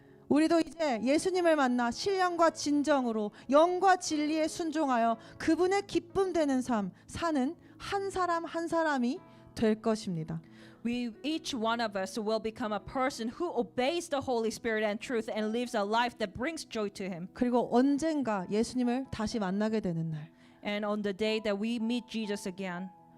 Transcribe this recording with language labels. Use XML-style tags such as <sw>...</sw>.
<ko>우리도 이제 예수님을 만나 신령과 진정으로 영과 진리에 순종하여 그분의 기쁨 되는 삶 사는 한 사람 한 사람이 될 것입니다.</ko> <en>Each one of us will become a person who obeys the Holy Spirit and truth and lives a life that brings joy to Him.</en> <ko>그리고 언젠가 예수님을 다시 만나게 되는 날,</ko> <en>And on the day that we meet Jesus again,</en>